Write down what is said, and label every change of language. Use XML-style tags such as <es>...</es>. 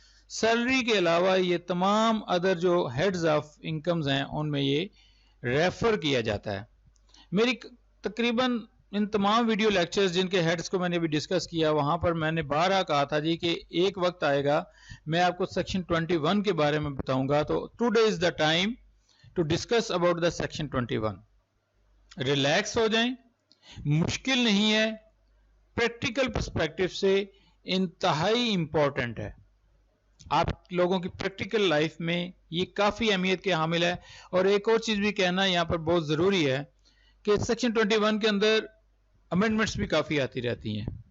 <ur>Salary کے علاوہ یہ تمام ادر جو ہیڈز آف انکمز ہیں ان میں یہ ریفر کیا جاتا ہے. میری تقریباً ان تمام ویڈیو لیکچرز جن کے ہیڈز کو میں نے بھی ڈسکس کیا, وہاں پر میں نے بارہا کہا تھا جی کہ ایک وقت آئے گا میں آپ کو سیکشن 21 کے بارے میں بتاؤں گا.</ur> <en>تو today is the time to discuss about the section 21.</en> <ur>Relax ہو جائیں, مشکل نہیں ہے, پریکٹیکل پرسپیکٹو سے انتہائی امپورٹنٹ ہے. آپ لوگوں کی پریکٹیکل لائف میں یہ کافی اہمیت کے حامل ہے. اور ایک اور چیز بھی کہنا یہاں پر بہت ضروری ہے کہ سیکشن 21 کے اندر امینڈمنٹس بھی کافی آتی رہتی ہیں.</ur>